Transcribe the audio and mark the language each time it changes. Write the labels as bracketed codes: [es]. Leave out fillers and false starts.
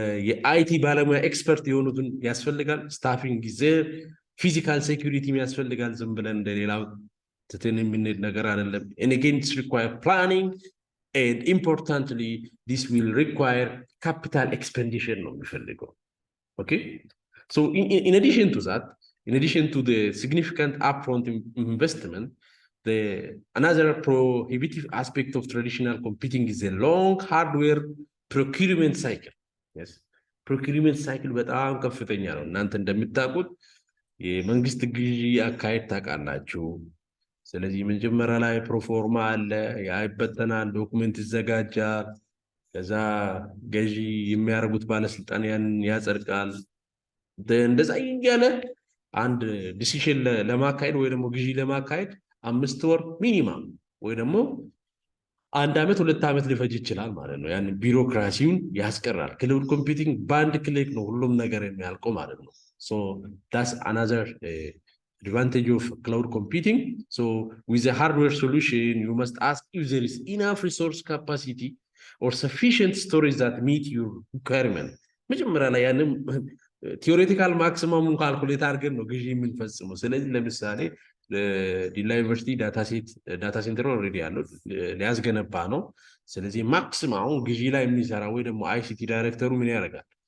[am] የአይቲ ባለሙያ ኤክስፐርት የሆኑትን ያስፈልጋል፣ ስታፊንግ ጊዜ ፊዚካል ሴኩሪቲ ያስፈልጋል። ዝም ብለን እንደሌላው ትትን የምንሄድ ነገር አይደለም። [en] and again it requires planning and importantly this will require capital expenditure [am] ነው የሚፈልገው። [en] okay so in addition to that, in addition to the significant upfront investment, another prohibitive aspect of traditional computing is a long hardware procurement cycle. [am] Yes, procurement cycle በጣም ከፍተኛ ነው። እናንተ እንደምታውቁት የመንግስት ግዢ አካሄድ ታውቃላችሁ። ስለዚህ መጀመሪያ ላይ ፕሮፎርማ አለ፣ ያ ይበተናል፣ ዶክመንት ይዘጋጃል። ከዛ ገዢ የሚያደርጉት ባለስልጣን ያንን ያጸድቃል። እንደዛ እያለ አንድ ዲሲሽን ለማካሄድ ወይ ደግሞ ግዢ ለማካሄድ 5 ወር ሚኒማም ወይ ደግሞ 1 ዓመት 2 ዓመት ሊፈጅ ይችላል ማለት ነው። ያን ቢሮክራሲውን ያስቀራል። ክላውድ ኮምፒውቲንግ በአንድ ክሊክ ነው ሁሉም ነገር የሚያልቀው ማለት ነው። [en] so that's another advantage of cloud computing. So with a hardware solution you must ask if there is enough resource capacity or sufficient storage that meet your requirement. [am] መጀመሪያ ላይ ያንን ቲዮሬቲካል ማክሲመሙን ካልኩሌት አድርገን ነው ግዢ የምንፈጽመው። ስለዚህ ለምሳሌ ዲላ ዩኒቨርሲቲ ዳታ ሴንተር ኦልሬዲ ያለው ሊያስገነባ ነው። ስለዚህ ማክሲመም ግዢ ላይ የሚሰራ ወይ ደግሞ አይሲቲ ዳይሬክተሩ ምን ያደርጋል?